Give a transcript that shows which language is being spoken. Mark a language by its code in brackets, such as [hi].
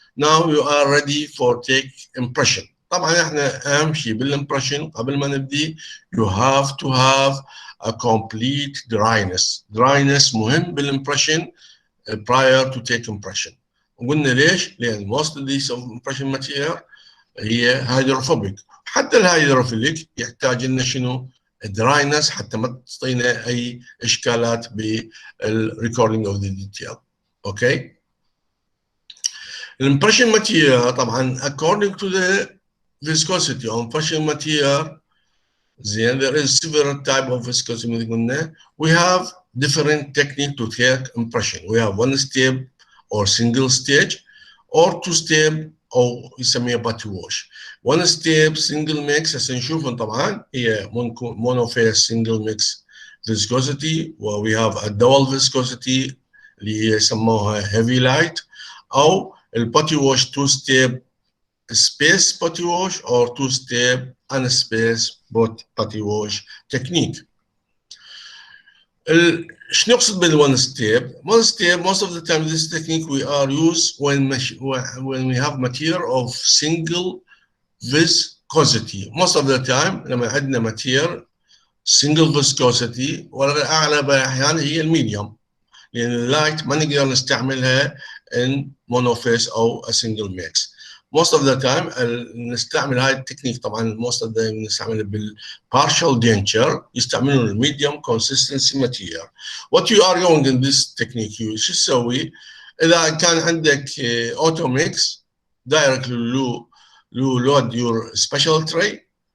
[en] Now you are ready for take impression. [ar] طبعا احنا اهم شيء بالامبريشن قبل ما نبدي [en] you have to have a complete dryness [ar] مهم بالامبريشن [en] prior to take impression. [ar] وقلنا ليش؟ لان [en] most of these impression material [ar] هي هيدروفوبيك، حتى الهيدروفيليك يحتاج لنا شنو؟ dryness حتى ما تعطينا اي اشكالات بالريكوردينج اوف ذا ديتيل. [en] okay, الامبريشن material طبعا according to the viscosity of impression material then there is several type of viscosity [ar] مثل قلنا. [en] We have different technique to take impression. We have one step or single stage or two step [ar] او يسميها باتي ووش. [en] one step single mix [ar] هسه نشوفهم طبعا هي [en] monophase single mix viscosity، و we have a double viscosity [ar] اللي هي يسموها [en] heavy light، او الباتي wash two step space putty wash or two step unspace putty wash technique. [ar] شنو نقصد [en] بالone step؟ one step most of the time this technique we are used when we have material of single viscosity. Most of the time لما عندنا material single viscosity [ar] واغلب الاحيان هي الميديوم، لان اللايت ما نقدر نستعملها [en] in monophase او a single mix. most of the time [ar] نستعمل هاي التكنيك طبعا [en] most of the time نستعمل بالpartial denture، يستعملون الميديوم consistency material. what you are doing in this technique [ar] شو تسوي؟ [en] اذا كان عندك auto mix directly load your special tray.